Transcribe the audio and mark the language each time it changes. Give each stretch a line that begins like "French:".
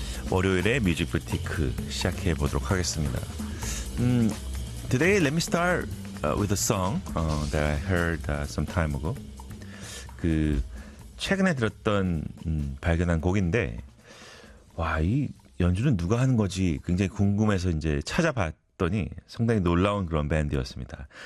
Korean: 월요일에 뮤직 부티크 시작해 보도록 하겠습니다.
English: Today, let me start with a song that I heard some time ago.
Korean: 그 최근에 들었던 발견한 곡인데, 와, 이 연주는 누가 하는 거지? 굉장히 궁금해서 이제 찾아봤더니 상당히 놀라운 그런 밴드였습니다.